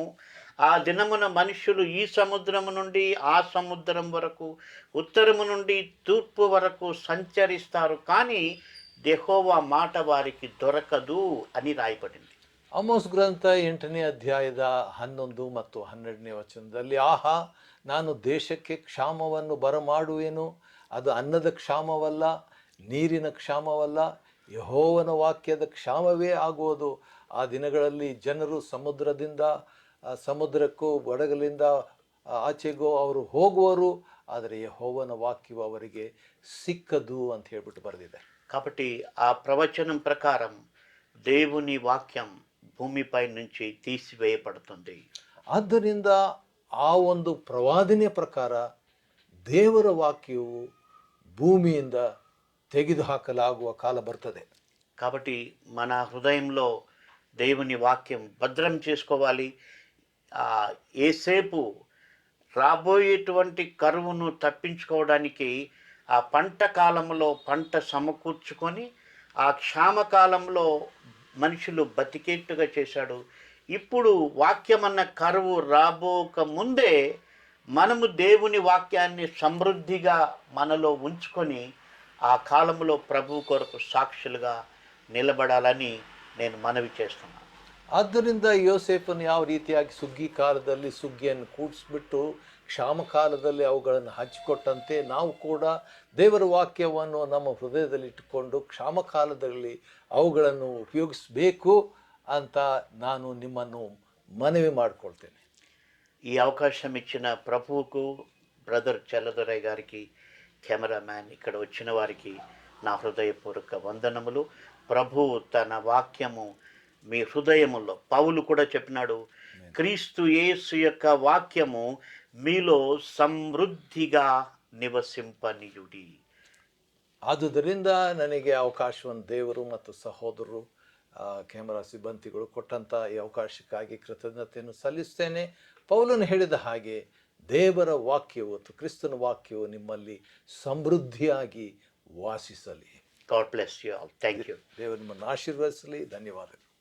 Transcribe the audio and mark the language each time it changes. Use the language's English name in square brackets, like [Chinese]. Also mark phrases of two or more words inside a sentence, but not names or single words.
[Telugu] ఆ దినమున మనుషులు ఈ సముద్రము నుండి ఆ సముద్రం వరకు, ఉత్తరము నుండి తూర్పు వరకు సంచరిస్తారు, కానీ యెహోవా మాట వారికి దొరకదు అని రాయబడింది. [Kannada] ಆಮೋಸ್ ಗ್ರಂಥ 8ನೇ ಅಧ್ಯಾಯದ 11 ಮತ್ತು 12ನೇ ವಚನದಲ್ಲಿ, ಆಹಾ ನಾನು ದೇಶಕ್ಕೆ ಕ್ಷಾಮವನ್ನು ಬರಮಾಡುವೆನು, ಅದು ಅನ್ನದ ಕ್ಷಾಮವಲ್ಲ, ನೀರಿನ ಕ್ಷಾಮವಲ್ಲ, ಯೆಹೋವನ ವಾಕ್ಯದ ಕ್ಷಾಮವೇ ಆಗುವುದು. ಆ ದಿನಗಳಲ್ಲಿ ಜನರು ಸಮುದ್ರಕ್ಕೂ ಬಡಗಲಿಂದ ಆಚೆಗೂ ಅವರು ಹೋಗುವರು, ಆದರೆ ಯೆಹೋವನ ವಾಕ್ಯವು ಅವರಿಗೆ ಸಿಕ್ಕದು ಅಂತ ಹೇಳ್ಬಿಟ್ಟು ಬರೆದಿದೆ. [Telugu] కాబట్టి ఆ ప్రవచనం ప్రకారం దేవుని వాక్యం భూమిపై నుంచి తీసివేయబడుతుంది. [Kannada] ಆದ್ದರಿಂದ ಆ ಒಂದು ಪ್ರವಾದನೆಯ ಪ್ರಕಾರ ದೇವರ ವಾಕ್ಯವು ಭೂಮಿಯಿಂದ ತೆಗೆದುಹಾಕಲಾಗುವ ಕಾಲ ಬರ್ತದೆ. [Telugu] కాబట్టి మన హృదయంలో దేవుని వాక్యం భద్రం చేసుకోవాలి. ఏసేపు రాబోయేటువంటి కరువును తప్పించుకోవడానికి ఆ పంట కాలంలో పంట సమకూర్చుకొని ఆ క్షామకాలంలో మనుషులు బతికేట్టుగా చేశాడు. ఇప్పుడు వాక్యమన్న కరువు రాబోక ముందే మనము దేవుని వాక్యాన్ని సమృద్ధిగా మనలో ఉంచుకొని ఆ కాలంలో ప్రభు కొరకు సాక్షులుగా నిలబడాలని నేను మనవి చేస్తున్నాను. [Kannada] ಆದ್ದರಿಂದ ಯೋಸೇಫನು ಯಾವ ರೀತಿಯಾಗಿ ಸುಗ್ಗಿ ಕಾಲದಲ್ಲಿ ಸುಗ್ಗಿಯನ್ನು ಕೂಡಿಸ್ಬಿಟ್ಟು ಕ್ಷಾಮ ಕಾಲದಲ್ಲಿ ಅವುಗಳನ್ನು ಹಂಚಿಕೊಟ್ಟಂತೆ ನಾವು ಕೂಡ ದೇವರ ವಾಕ್ಯವನ್ನು ನಮ್ಮ ಹೃದಯದಲ್ಲಿ ಇಟ್ಟುಕೊಂಡು ಕ್ಷಾಮ ಕಾಲದಲ್ಲಿ ಅವುಗಳನ್ನು ಉಪಯೋಗಿಸಬೇಕು ಅಂತ ನಾನು ನಿಮ್ಮನ್ನು ಮನವಿ ಮಾಡಿಕೊಳ್ತೇನೆ. [Telugu] ఈ అవకాశం ఇచ్చిన ప్రభువుకు, బ్రదర్ చల్లదొరయ్య గారికి, కెమెరామ్యాన్, ఇక్కడ వచ్చిన వారికి నా హృదయపూర్వక వందనములు. ప్రభువు తన వాక్యము మీ హృదయములో, పౌలు కూడా చెప్పినాడు, క్రీస్తు యేసు యొక్క వాక్యము మీలో సమృద్ధిగా నివసింపనియుడి. [Kannada] ಆದುದರಿಂದ ನನಗೆ ಅವಕಾಶವನ್ನು ದೇವರು ಮತ್ತು ಸಹೋದರರು ಕ್ಯಾಮರಾ ಸಿಬ್ಬಂದಿಗಳು ಕೊಟ್ಟಂಥ ಈ ಅವಕಾಶಕ್ಕಾಗಿ ಕೃತಜ್ಞತೆಯನ್ನು ಸಲ್ಲಿಸ್ತೇನೆ. ಪೌಲನು ಹೇಳಿದ ಹಾಗೆ ದೇವರ ವಾಕ್ಯವು ಮತ್ತು ಕ್ರಿಸ್ತನ ವಾಕ್ಯವು ನಿಮ್ಮಲ್ಲಿ ಸಮೃದ್ಧಿಯಾಗಿ ವಾಸಿಸಲಿ. [English] God bless you all. Thank you. [Kannada] ದೇವರು ನಿಮ್ಮನ್ನು ಆಶೀರ್ವದಿಸಲಿ. ಧನ್ಯವಾದಗಳು.